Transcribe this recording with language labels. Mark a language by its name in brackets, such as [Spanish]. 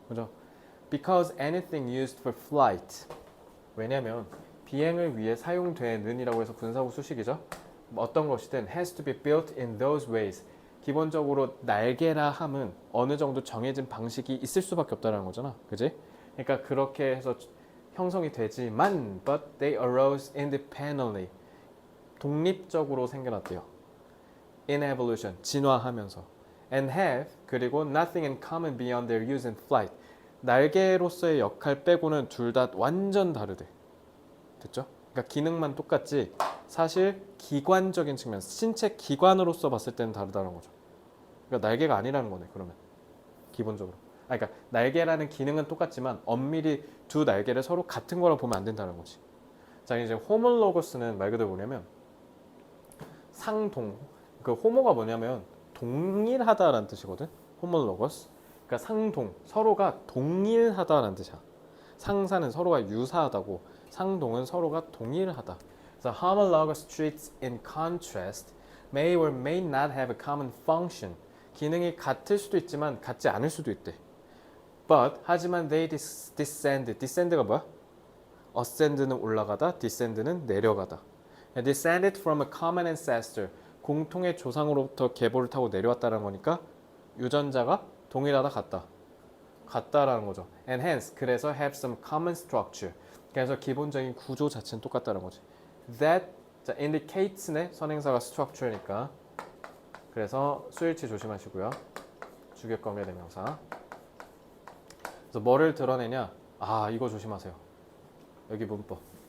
[Korean] 그죠? [English] Because anything used for flight. [Korean] 왜냐면 비행을 위해 사용되는이라고 해서 분사구 수식이죠. 어떤 것이든 [English] has to be built in those ways. [Korean] 기본적으로 날개라 함은 어느 정도 정해진 방식이 있을 수밖에 없다는 거잖아. 그지? 그러니까 그렇게 해서 형성이 되지만 [English] but they arose independently. [Korean] 독립적으로 생겨났대요. [English] In evolution, [Korean] 진화하면서. [English] And have, [Korean] 그리고 [English] nothing in common beyond their use in flight. [Korean] 날개로서의 역할 빼고는 둘 다 완전 다르대. 됐죠? 그러니까 기능만 똑같지 사실 기관적인 측면, 신체 기관으로서 봤을 때는 다르다는 거죠. 그러니까 날개가 아니라는 거네. 그러면 기본적으로. 그러니까 날개라는 기능은 똑같지만 엄밀히 두 날개를 서로 같은 거라고 보면 안 된다는 거지. 자, 이제 호몰로거스는 말 그대로 뭐냐면 상동. 그 호모가 뭐냐면 동일하다라는 뜻이거든. [English] homologous. [Korean] 그러니까 상동, 서로가 동일하다라는 뜻이야. 상사는 서로가 유사하다고, 상동은 서로가 동일하다. 그래서 [English] homologous traits in contrast may or may not have a common function. [Korean] 기능이 같을 수도 있지만 같지 않을 수도 있대. [English] But [Korean] 하지만 [English] they descend. [Korean] descend가 뭐야? ascend는 올라가다, descend는 내려가다. [English] descended from a common ancestor. [Korean] 공통의 조상으로부터 계보를 타고 내려왔다는 거니까 유전자가 동일하다, 같다라는 거죠. [English] And hence [Korean] 그래서 [English] have some common structure. [Korean] 그래서 기본적인 구조 자체는 똑같다는 거지. That 자, indicates네 선행사가 structure니까. 그래서 수일치 조심하시고요. 주격관계 대명사. 그래서 뭐를 드러내냐? 아, 이거 조심하세요. 여기 문법.